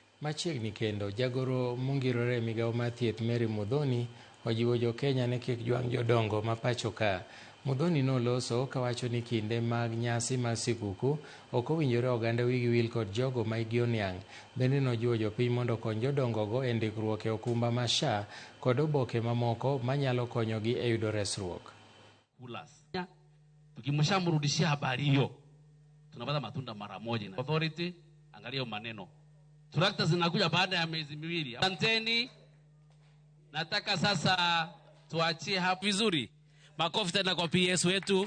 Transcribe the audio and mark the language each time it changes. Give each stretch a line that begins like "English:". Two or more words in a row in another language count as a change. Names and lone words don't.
Luo (Kenya and Tanzania): Machiegni kendo, jagoro mongirore migawo mar thieth Mary Muthoni ojiwo Jo-Kenya ni kik jwang' jodongo ma pacho ka. Muthoni noloso kawacho ni kinde mag nyasi mar sikuku ok owinjore oganda wigi wil kod jogo ma igi oniang'. Bende nojiwo jopiny mondo okony jodongogo e ndikruok e okumba mar SHA kod oboke mamoko manyalo konyogi e yudo resruok.
Swahili: Tukimshamrudishia habari hiyo tunapata matunda mara moja. Authority, angalia maneno. Trakta zinakuja baada ya miezi miwili. Asanteni. Nataka sasa tuachie hapo vizuri. Makofi tena kwa PS wetu.